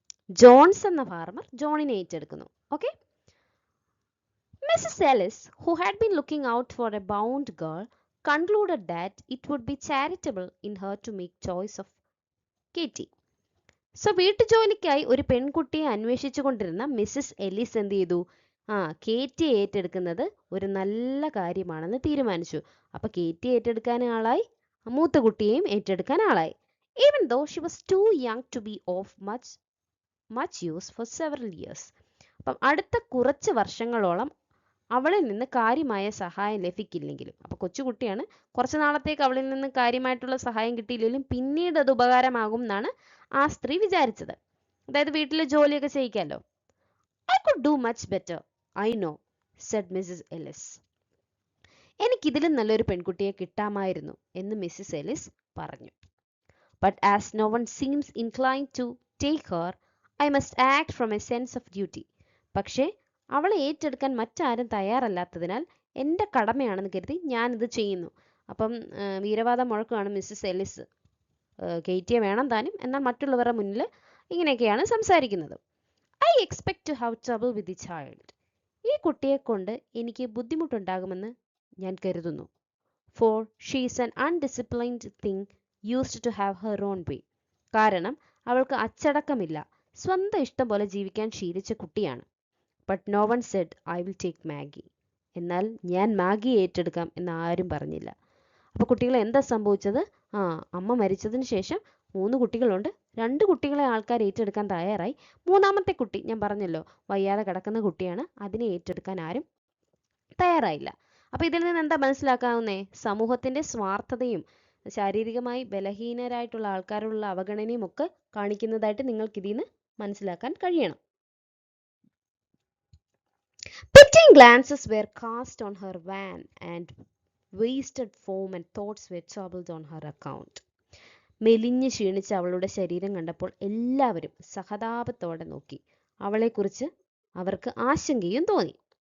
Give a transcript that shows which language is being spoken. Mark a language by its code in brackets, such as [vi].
[ml] John's എന്ന farmer ജോണിനെ ഏറ്റെടുക്കുന്നു. Okay. [en] Mrs Ellis, who had been looking out for a bound girl, concluded that it would be charitable in her to make choice of Katie. [ml] So വീട്ടുജോലിക്കായി ഒരു പെൺകുട്ടിയെ അന്വേഷിച്ചു കൊണ്ടിരുന്ന Mrs Ellis എന്ത് ചെയ്തു? കേറ്റിയെ ഏറ്റെടുക്കുന്നത് ഒരു നല്ല കാര്യമാണെന്ന് തീരുമാനിച്ചു. അപ്പൊ കേറ്റിയെ ഏറ്റെടുക്കാൻ ആളായി, മൂത്ത കുട്ടിയെയും ഏറ്റെടുക്കാൻ ആളായി. [en] Even though she was too young to be of much use for several years. [ml] അപ്പം അടുത്ത കുറച്ച് വർഷങ്ങളോളം അവളിൽ നിന്ന് കാര്യമായ സഹായം ലഭിക്കില്ലെങ്കിലും, അപ്പൊ കൊച്ചുകുട്ടിയാണ്, കുറച്ച് നാളത്തേക്ക് അവളിൽ നിന്ന് കാര്യമായിട്ടുള്ള സഹായം കിട്ടിയില്ലെങ്കിലും പിന്നീട് അത് ഉപകാരമാകും എന്നാണ് ആ സ്ത്രീ വിചാരിച്ചത്. അതായത് വീട്ടിലെ ജോലിയൊക്കെ ചെയ്യിക്കാമല്ലോ. [en] I could do much better, I know, said Mrs. Ellis. [ml] എനിക്കിതിലും നല്ലൊരു പെൺകുട്ടിയെ കിട്ടാമായിരുന്നു എന്ന് മിസ്സിസ് എലിസ് പറഞ്ഞു. [en] But as no one seems inclined to take her, I must act from a sense of duty. [ml] പക്ഷേ അവളെ ഏറ്റെടുക്കാൻ മറ്റാരും തയ്യാറല്ലാത്തതിനാൽ എൻ്റെ കടമയാണെന്ന് കരുതി ഞാനിത് ചെയ്യുന്നു. അപ്പം വീരവാദം മുഴക്കുകയാണ് മിസ്സിസ് എലിസ്. കേറ്റിയെ വേണം താനും, എന്നാൽ മറ്റുള്ളവരുടെ മുന്നിൽ ഇങ്ങനെയൊക്കെയാണ് സംസാരിക്കുന്നത്. [en] I expect to have trouble with the child. [ml] ഈ കുട്ടിയെ കൊണ്ട് എനിക്ക് ബുദ്ധിമുട്ടുണ്ടാകുമെന്ന് ഞാൻ കരുതുന്നു. [en] For she is an undisciplined thing used to have her own way. [ml] കാരണം അവൾക്ക് അച്ചടക്കമില്ല, സ്വന്തം ഇഷ്ടം പോലെ ജീവിക്കാൻ ശീലിച്ച കുട്ടിയാണ്. [en] But no one said I will take Maggie. [ml] എന്നാൽ ഞാൻ മാഗിയെ ഏറ്റെടുക്കാം എന്ന് ആരും പറഞ്ഞില്ല. അപ്പോൾ കുട്ടികളെ എന്താ സംഭവിച്ചത്? അമ്മ മരിച്ചതിന് ശേഷം 3 കുട്ടികളുണ്ട്. 2 കുട്ടികളെ ആൾക്കാർ ഏറ്റെടുക്കാൻ തയ്യാറായി. മൂന്നാമത്തെ കുട്ടി ഞാൻ പറഞ്ഞല്ലോ വയ്യാതെ കിടക്കുന്ന കുട്ടിയാണ്, അതിനെ ഏറ്റെടുക്കാൻ ആരും തയ്യാറായില്ല. അപ്പോൾ ഇതിൽ നിന്ന് എന്താ മനസ്സിലാക്കാവുന്നേ? സമൂഹത്തിന്റെ സ്വാർത്ഥതയും ശാരീരികമായി ബലഹീനരായിട്ടുള്ള ആൾക്കാരുള്ള അവഗണനയും ഒക്കെ കാണിക്കുന്നതായിട്ട് നിങ്ങൾക്ക് ഇതിൽ നിന്ന് മനസ്സിലാക്കാൻ കഴിയണം. [en] Pitying glances were cast on her wan and wasted foam and thoughts were troubled on her account. [ml] മെലിഞ്ഞ് ക്ഷീണിച്ച അവളുടെ ശരീരം കണ്ടപ്പോൾ എല്ലാവരും സഹതാപത്തോടെ നോക്കി. അവളെക്കുറിച്ച് അവർക്ക് ആശങ്കയും തോന്നി.